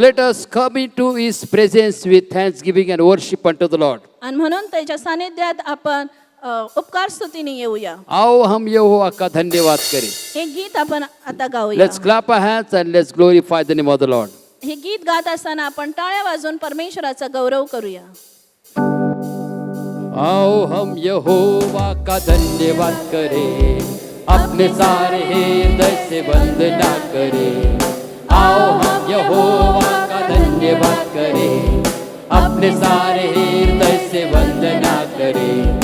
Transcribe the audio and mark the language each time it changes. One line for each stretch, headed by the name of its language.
English: let us come into his presence with thanksgiving and worship unto the Lord.
Marathi: आणि म्हणून त्याच्या सानिध्यात आपण उपकार स्तुतीने येऊया.
Hindi: आओ हम यहोवा का धन्यवाद करें.
Marathi: हे गीत आपण आता गाऊया.
English: Let's clap our hands and let's glorify the name of the Lord.
Marathi: हे गीत गात असताना आपण टाळ्या वाजवून परमेश्वराचा गौरव करूया.
Hindi: आओ हम यहोवा का धन्यवाद करें, अपने सारे हृदय से वंदना करें. आओ हम यहोवा का धन्यवाद करें, अपने सारे हृदय से वंदना करें.